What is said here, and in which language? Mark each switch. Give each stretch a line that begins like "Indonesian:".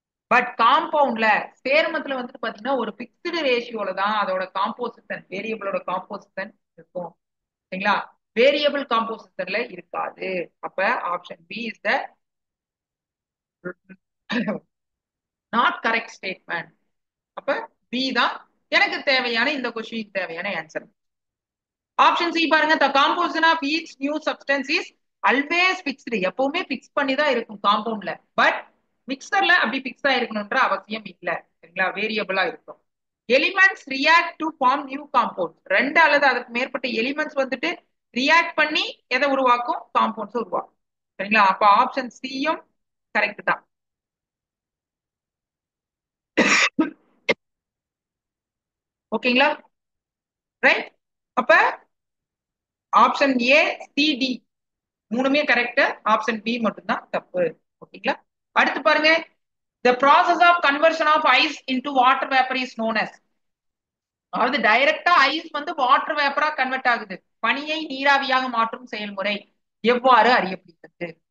Tamil: But காம்பவுண்ட்ல சேர்மத்துல வந்துட்டு பாத்தீங்கன்னா ஒரு பிக்ஸ்டு ரேஷியோல தான் அதோட காம்போசிஷன், வேரியபிளோட காம்போசிஷன் இருக்கும். சரிங்களா? வேரியபிள் காம்போசிஷன்ல இருக்காது. அப்ப
English: Option B is the not correct statement.
Tamil: அப்ப பி தான் எனக்கு தேவையான இந்த கொஸ்டின் தேவையான ஆன்சர். ஆப்ஷன் சி பாருங்க,
English: the composition of each new substance is always fixed.
Tamil: எப்பவுமே பிக்ஸ் பண்ணி தான் இருக்கும் காம்பவுண்ட்ல. பட் மிக்சர்ல அப்படி பிக்ஸ் ஆயிருக்கணும்ன்ற அவசியம் இல்ல. சரிங்களா? வேரியபிளா இருக்கும்.
English: Elements react to form new compound.
Tamil: ரெண்டு அல்லது அதுக்கு மேற்பட்ட எலிமெண்ட்ஸ் வந்துட்டு ரியாக்ட் பண்ணி எதை உருவாக்கும், காம்பவுண்ட்ஸ் உருவாக்கும். சரிங்களா? அப்ப ஆப்ஷன் சியும் கரெக்ட் தான். ஓகேங்களா? ரைட்? அப்ப ஆப்ஷன் ஏ சி டி மூணுமே கரெக்ட், ஆப்ஷன் பி மட்டும்தான் தப்பு. ஓகேங்களா? அடுத்து பாருங்க,
English: the process of conversion of ice into water vapor is known as.
Tamil: அதாவது டைரக்டா ஐஸ் வந்து வாட்டர் வேப்பரா கன்வெர்ட் ஆகுது, பனியை நீராவியாக மாற்றும் செயல்முறை எவ்வாறு அறியப்படுகிறது?